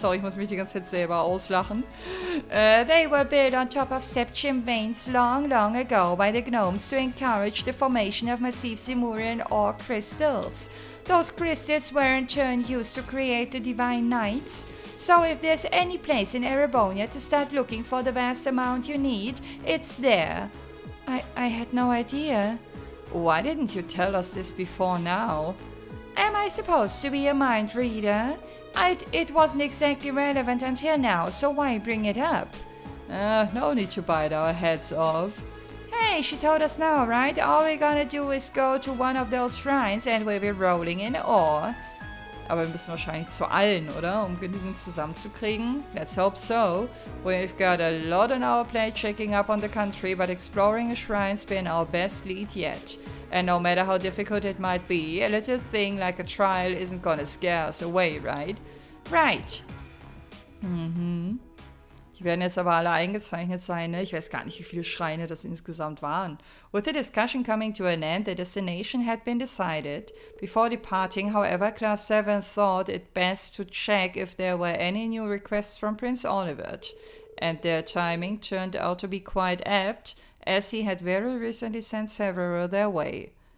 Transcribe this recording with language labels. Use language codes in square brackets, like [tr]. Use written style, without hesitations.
[de] Sorry, ich muss mich die ganze Zeit selber auslachen. [en] They were built on top of septium veins long ago by the gnomes to encourage the formation of massive Simurian ore crystals. Those crystals were in turn used to create the Divine Knights. So if there's any place in Erebonia to start looking for the vast amount you need, it's there. I had no idea. Why didn't you tell us this before now? Am I supposed to be a mind reader? It wasn't exactly relevant until now, so why bring it up? No need to bite our heads off. Hey, she told us now, right? All we're gonna do is go to one of those shrines and we'll be rolling in ore. [de] Aber wir müssen wahrscheinlich zu allen, oder? Um genügend zusammenzukriegen. [en] Let's hope so. We've got a lot on our plate checking up on the country, but exploring a shrine's been our best lead yet. And no matter how difficult it might be, a little thing like a trial isn't gonna scare us away, right? Right. You [de] Die werden jetzt aber alle eingezeichnet sein, ne? Ich weiß gar nicht, wie viele Schreine das insgesamt waren. [en] With the discussion coming to an end, the destination had been decided. Before departing, however, Class 7 thought it best to check if there were any new requests from Prince Olivert. And their timing turned out to be quite apt, as he had very recently sent several their way.